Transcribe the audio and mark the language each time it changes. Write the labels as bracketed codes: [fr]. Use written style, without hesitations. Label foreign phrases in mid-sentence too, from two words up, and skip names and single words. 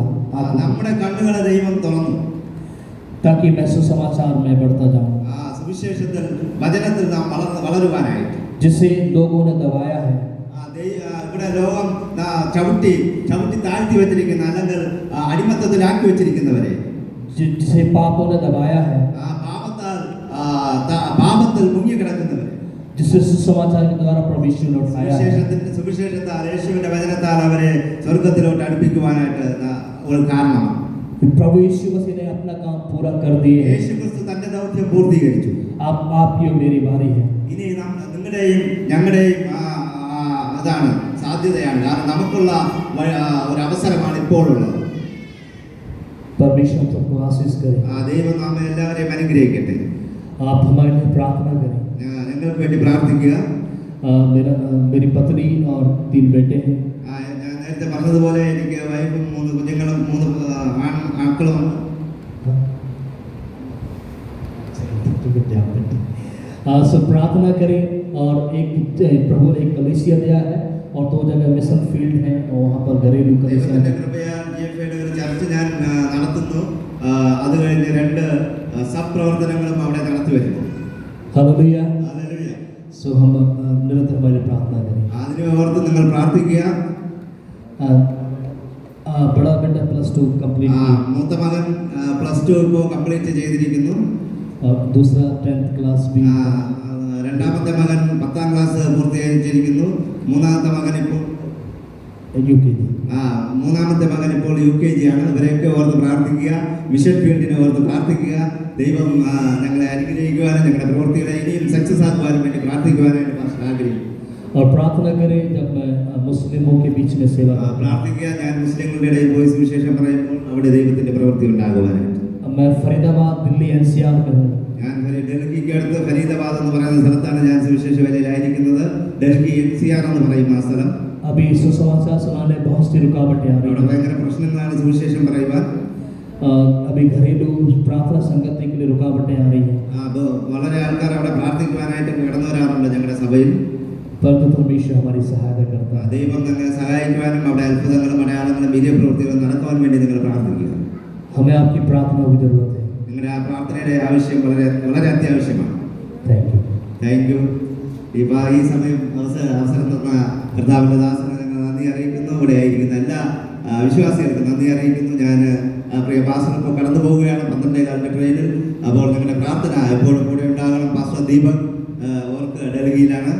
[ml] നമ്മുടെ കണ്ണുകളെ ദൈവം തുറന്നു, [hi] ताकि मैं सुसमाचार में बढ़ता जाऊं, [ml] സുവിശേഷത്തിൽ, വചനത്തിൽ നാം വളരുവാനായിട്ട്. [hi] जिसे लोगों ने दबाया है, [ml] ഇവിടെ ലോകം ചവിട്ടി താഴ്ത്തി വെച്ചിരിക്കുന്ന, അല്ലെങ്കിൽ അടിമത്തത്തിലാക്കി വെച്ചിരിക്കുന്നവരെ, [hi] जिसे पापों ने दबाया है, [ml] പാപത്തിൽ മുങ്ങി കിടക്കുന്നവരെ, [hi] जिसे सुसमाचार के द्वारा प्रभु यीशु ने उठाया है. [ml] സുവിശേഷത്താൽ, യേശുവിന്റെ വചനത്താൽ അവരെ സ്വർഗത്തിലോട്ട് അടുപ്പിക്കുവാനായിട്ട് ഒരു കാരണമാണ്. [hi] प्रभु यीशु मसीह ने अपना काम पूरा कर दिए. [ml] യേശു ക്രിസ്തു തന്റെ ദൗത്യം പൂർത്തീകരിച്ചു. [hi] अब आपकी और मेरी बारी है. [ml] ഇനി നിങ്ങളുടെയും ഞങ്ങളുടെയും അതാണ് സാധ്യതയാണ്. കാരണം നമുക്കുള്ള ഒരു അവസരമാണ് ഇപ്പോൾ ഉള്ളത്. [hi] परमेश्वर सबको आशीष करे. [ml] ദൈവം നമ്മെ എല്ലാവരെയും അനുഗ്രഹിക്കട്ടെ. [hi] आप हमारे लिए प्रार्थना करें. [ml] നിങ്ങൾക്ക് വേണ്ടി പ്രാർത്ഥിക്കുക. [hi] मेरी पत्नी और 3 बेटे हैं. [ml] ഞാൻ നേരത്തെ പറഞ്ഞതുപോലെ എനിക്ക് വൈഫും 3 കുഞ്ഞുങ്ങളും 3 ആൺമക്കളുമാണ്. [hi] सब प्रार्थना करें. और एक प्रभु ने एक कलीसिया दिया है और 2 जगह मिशन फील्ड है और वहाँ पर घरेलू कलीसिया [ml] ദൈവത്തിന്റെ കൃപയാൽ ജിഎഫ്ഐയുടെ ഒരു ചർച്ച ഞാൻ നടത്തുന്നു. അത് കഴിഞ്ഞ് 2 സബ് പ്രവർത്തനങ്ങളും അവിടെ നടത്തി വരുന്നു. [hi] हालेलुया. [ml] ഹല്ലേലൂയ. [hi] सो हम निरंतर हमारी प्रार्थना करें. [ml] അതിനെ ഓർത്ത് നിങ്ങൾ പ്രാർത്ഥിക്കുക. [hi] बड़ा बेटा +2 कंप्लीट, [ml] മൂത്ത മകൻ +2 ഇപ്പോൾ കംപ്ലീറ്റ് ചെയ്തിരിക്കുന്നു. [hi] और दूसरा 10th क्लास भी. [ml] രണ്ടാമത്തെ മകൻ 10ാം ക്ലാസ് പൂർത്തീകരിച്ചിരിക്കുന്നു. മൂന്നാമത്തെ മകൻ ഇപ്പോൾ UKG. മൂന്നാമത്തെ മകൻ ഇപ്പോൾ UKG ആണ്. ഇവരെയൊക്കെ ഓർത്ത് പ്രാർത്ഥിക്കുക. മിഷൻ ഫീൽഡിനെ ഓർത്ത് പ്രാർത്ഥിക്കുക. ദൈവം ഞങ്ങളെ അനുഗ്രഹിക്കുവാനും ഞങ്ങളുടെ പ്രവൃത്തികളെ ഇനിയും സക്സസ് ആക്കുവാനും വേണ്ടി പ്രാർത്ഥിക്കുവാനായിട്ട് ആഗ്രഹിക്കും. [hi] और प्रार्थना करें जब मैं मुस्लिमों के बीच में सेवा [ml] പ്രാർത്ഥിക്കുക. ഞാൻ മുസ്ലിങ്ങളുടെ ഇടയിൽ പോയി സുവിശേഷം പറയുമ്പോൾ അവിടെ ദൈവത്തിന്റെ പ്രവൃത്തി ഉണ്ടാകുവാനായിട്ട്. [hi] मैं फरीदाबाद दिल्ली NCR में हूँ. [ml] ഞാൻ ഡൽഹിക്ക് അടുത്ത് ഫരീദാബാദ് എന്ന് പറയുന്ന സ്ഥലത്താണ് ഞാൻ സുവിശേഷ വേലയിലായിരിക്കുന്നത്. ഡൽഹി NCR എന്ന് പറയും ആ സ്ഥലം. [hi] अभी सुसमाचार सुनाने बहुत सी रुकावटें आ रही [ml] അവിടെ [hi] हैं. [ml] ഭയങ്കര പ്രശ്നങ്ങളാണ് സുവിശേഷം പറയുവാൻ. [hi] अभी घरेलू प्रार्थना संगति के लिए रुकावटें आ रही हैं. [ml] വളരെ ആൾക്കാർ അവിടെ പ്രാർത്ഥിക്കുവാനായിട്ട് കടന്നു വരാറുണ്ട് ഞങ്ങളുടെ സഭയിൽ. [hi] परंतु परमेश्वर हमारी सहायता करता है. [ml] ദൈവം നിങ്ങളെ സഹായിക്കുവാനും അവിടെ അത്ഭുതങ്ങളും അടയാളങ്ങളും വീര്യപ്രവൃത്തികളും നടക്കുവാൻ വേണ്ടി നിങ്ങൾ പ്രാർത്ഥിക്കുക. [hi] हमें आपकी प्रार्थना की जरूरत है. [ml] നിങ്ങളുടെ ആ പ്രാർത്ഥനയുടെ ആവശ്യം വളരെ വളരെ അത്യാവശ്യമാണ്. [en] thank you. [ml] ഇപ്പോൾ ഈ സമയം അവസരം തന്ന കർത്താവിന്റെ ദാസനെ ഞങ്ങൾ നന്ദി അറിയിക്കുന്നു. ഇവിടെ ആയിരിക്കുന്ന എല്ലാ വിശ്വാസികൾക്കും നന്ദി അറിയിക്കുന്നു. ഞാൻ പ്രിയ പാസ്റ്റർ ഇപ്പോൾ കടന്നു പോവുകയാണ് 12:15 ട്രെയിനിൽ. അപ്പോൾ നിങ്ങളുടെ പ്രാർത്ഥന എപ്പോഴും കൂടെ ഉണ്ടാകണം. പാസ്റ്റർ ദീപക് ഓർക്ക് ഡൽഹിയിലാണ്.